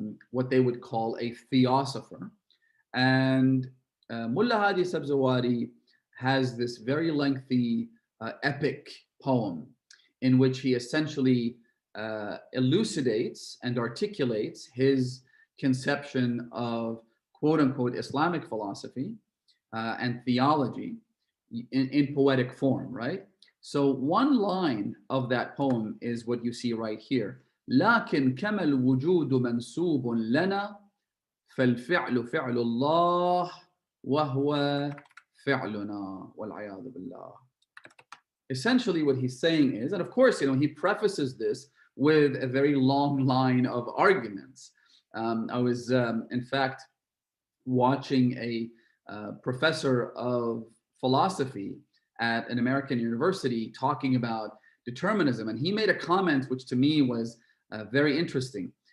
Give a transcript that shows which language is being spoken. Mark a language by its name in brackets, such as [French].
[English] what they would call a theosopher. And Mullah Hadi Sabzawari has this very lengthy epic poem in which he essentially elucidates and articulates his conception of quote unquote Islamic philosophy and theology in poetic form, right? So one line of that poem is what you see right here. [Arabic] لكن كما الوجود منسوب لنا فالفعل فعل الله وهو فعلنا والعياذ بالله. [English] Essentially what he's saying is, and of course, he prefaces this with a very long line of arguments. I was, in fact, watching a professor of philosophy at an American university talking about determinism, and he made a comment which to me was very interesting.